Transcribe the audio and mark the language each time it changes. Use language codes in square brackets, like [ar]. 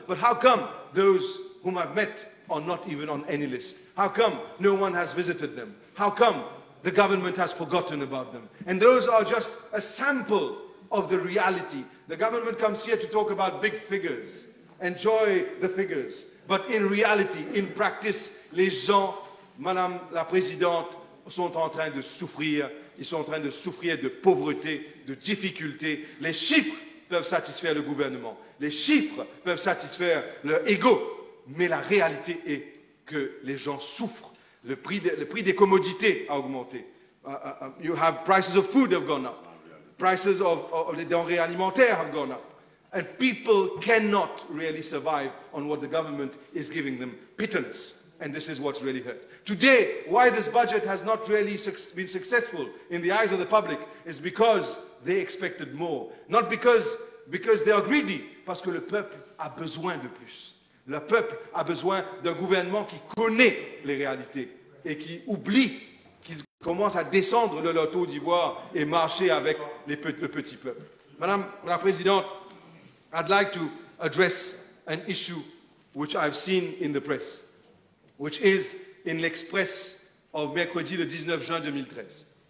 [en] But how come those whom I've met are not even on any list? How come no one has visited them? How come the government has forgotten about them? And those are just a sample of the reality. The government comes here to talk about big figures, enjoy the figures. But in reality, in practice, [fr] les gens, Madame la Présidente, sont en train de souffrir. Ils sont en train de souffrir de pauvreté, de difficultés. Les chiffres peuvent satisfaire le gouvernement. Les chiffres peuvent satisfaire leur ego. Mais la réalité est que les gens souffrent. Le prix des commodités a augmenté. [en] You have prices of food have gone up. Prices of [fr] les denrées alimentaires [en] have gone up. And people cannot really survive on what the government is giving them. Pittance. And this is what's really hurt. Today, why this budget has not really been successful in the eyes of the public is because they expected more. Not because they are greedy, [fr] parce que le peuple a besoin de plus. Le peuple a besoin d'un gouvernement qui connaît les réalités. et qui oublient qu'ils commencent à descendre de leur taux d'ivoire et marcher avec le petit peuple. [en] Madame la Présidente, I'd like to address an issue which I've seen in the press, which is in l'Express of [fr] mercredi le 19 juin 2013.